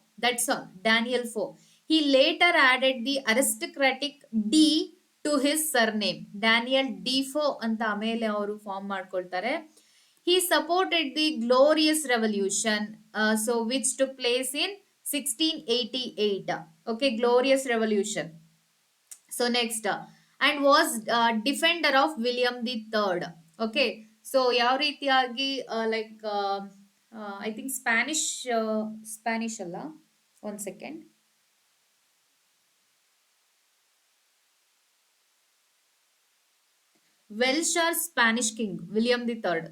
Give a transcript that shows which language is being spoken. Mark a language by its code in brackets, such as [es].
[en] That's all, Daniel Foe. He later added the aristocratic de to his surname. [kn] Daniel ಡಿಫೋ ಅಂತ ಆಮೇಲೆ ಅವರು form ಮಾಡ್ಕೊಳ್ತಾರೆ. [en] He supported the glorious revolution, so which took place in 1688. Okay, glorious revolution. So next, and was defender of William the Third. Okay, so [kn] ಯಾವ ರೀತಿಯಾಗಿ [en] Like I think Spanish ಅಲ್ಲ, one second, Welsh or Spanish king William the third.